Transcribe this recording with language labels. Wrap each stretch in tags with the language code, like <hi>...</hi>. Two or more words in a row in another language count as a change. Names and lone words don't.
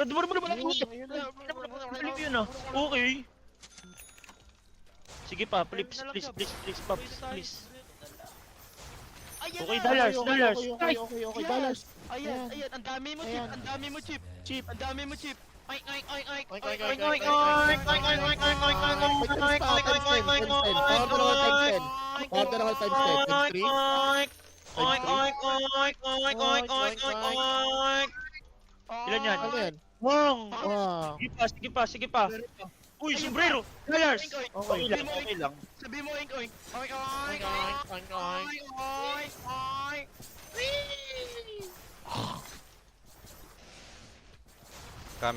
<tl>Ayun na. Flip yun ah. Okay. Sige pa, please, Paps, please. Ayan Okay, na! dollars.</tl> <en>Okay, dollars.</en> <tl>Ayan, ayan. Ang dami mo, Chip. Ayan. Ang dami mo, Chip. Chip. Ang dami mo, Chip. Oink, oink, oink, oink. Oink, Oink, oink, oink, oink, oink, oink, oink, oink, oink, oink, oink, oink, oink, oink,</tl> <en>Times 10, oink, oink, oink, oink, Powder all times 10. Powder all times 10. Times 3. Oink, oink, oink, oink, oink, oink, oink, oink.</en> <tl>Ilan yan? Ano yan? Bong! Wow. Sige pa. Uy, sombrero! Dollars! Okay. Okay lang. Sabi mo, oink, oink. Oink, Oink, oink, oink, oink, oink. oink, oink.</tl> <en>Coming</en>